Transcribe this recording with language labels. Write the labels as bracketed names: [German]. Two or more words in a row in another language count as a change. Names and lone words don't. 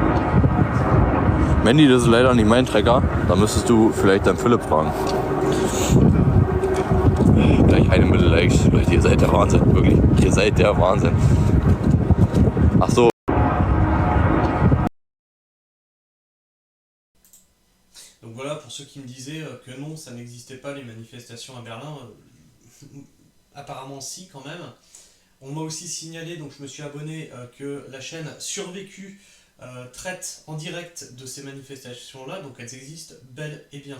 [German] Mandy, das ist leider nicht mein Trecker. Da müsstest du vielleicht deinen Philipp fragen. gleich eine Mittelleicht. Leute, ihr seid der Wahnsinn, wirklich. Ihr seid der Wahnsinn. Ach so. [French] Donc voilà, pour ceux qui me disaient que non, ça n'existait pas les manifestations à Berlin, apparemment si quand même. On m'a aussi signalé, donc je me suis abonné, que la chaîne Survécu traite en direct de ces manifestations-là, donc elles existent bel et bien.